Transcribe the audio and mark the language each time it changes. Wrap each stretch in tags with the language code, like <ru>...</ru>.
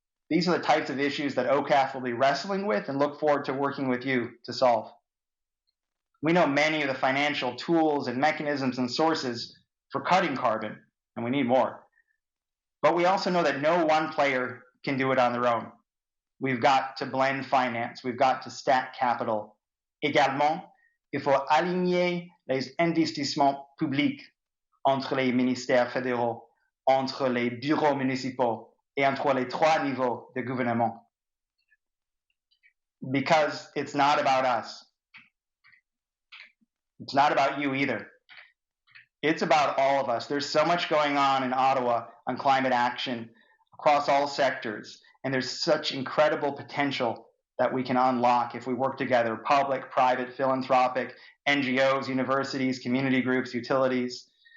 <en>These are the types of issues that OCAF will be wrestling with and look forward to working with you to solve. We know many of the financial tools and mechanisms and sources for cutting carbon, and we need more. But we also know that no one player can do it on their own. We've got to blend finance. We've got to stack capital.</en> <fr>Également, il faut aligner les investissements publics entre les ministères fédéraux, entre les bureaux municipaux, et entre les trois niveaux de gouvernement.</fr> <en>Because it's not about us. It's not about you either. It's about all of us. There's so much going on in Ottawa on climate action across all sectors, and there's such incredible potential that we can unlock if we work together, public, private, philanthropic, NGOs, universities, community groups, utilities.</en>